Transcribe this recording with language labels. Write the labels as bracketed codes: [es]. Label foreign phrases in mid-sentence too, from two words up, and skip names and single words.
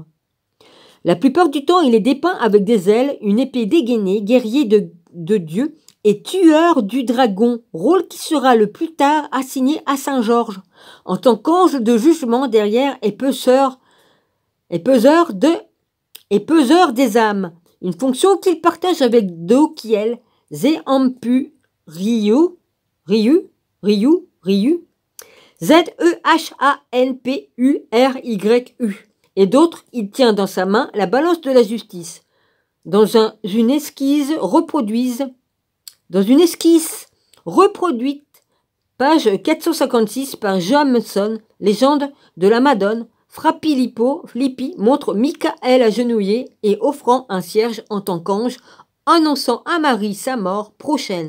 [fr] La plupart du temps, il est dépeint avec des ailes, une épée dégainée, guerrier de Dieu et tueur du dragon, rôle qui sera le plus tard assigné à Saint Georges, en tant qu'ange de jugement derrière et peseur des âmes, une fonction qu'il partage avec Dokiel, Zéampu, Ryu, Z-E-H-A-N-P-U-R-Y-U. Et d'autres, il tient dans sa main la balance de la justice. Dans une esquisse reproduite, page 456 par Johansson, légende de la Madone, Fra Filippi montre Michael agenouillé et offrant un cierge en tant qu'ange, annonçant à Marie sa mort prochaine.